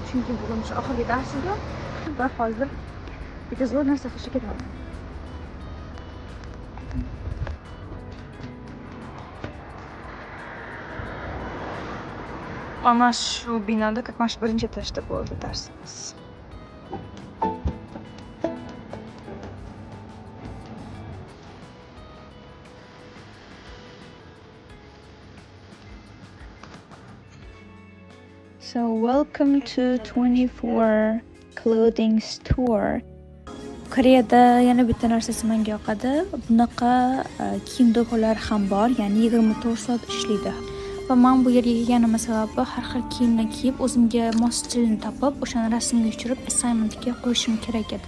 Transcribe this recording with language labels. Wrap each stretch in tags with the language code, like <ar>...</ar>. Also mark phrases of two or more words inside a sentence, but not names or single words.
<uz>Chunki bugun shu oxirgi dars edi va hozir bitta zo'r narsa qilishga ketaman. Ana shu binoda</uz> <ru>как раз</ru> <uz>birinchi etajda bo'ldi darsimiz.</uz> <en>So welcome to 24 clothing store.</en> <uz>Koreyada yana bitta narsasi menga yoqadi. Bunaqa kiyim do'konlari ham bor, ya'ni 24 soat ishlaydi. Va men bu yerga kelganim sababi har xil kiyimni kiyib, o'zimga mos stilni topib, o'shani rasmga tushirib assignmentga qo'yishim kerak edi.</uz>